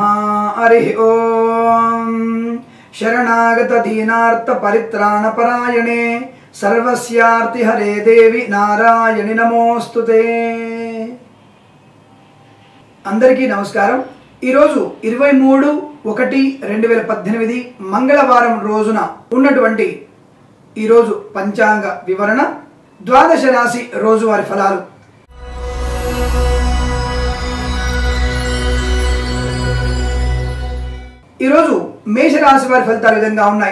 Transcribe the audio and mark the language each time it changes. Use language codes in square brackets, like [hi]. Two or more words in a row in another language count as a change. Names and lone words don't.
[sa] हरि ओम। शरणागत दीनार्थ परित्राण परायणे सर्वस्यार्ति हरे देवी नारायणि नमोस्तुते। [te] అందరికీ నమస్కారం। ఈ రోజు 23/1/2018 మంగళవారం రోజున ఉన్నటువంటి ఈ రోజు పంచాంగ వివరణ, ద్వాదశ రాశి రోజువారీ ఫలాలు। ఈ రోజు మేషరాశి వారి ఫలితాలు విధంగా ఉన్నాయి।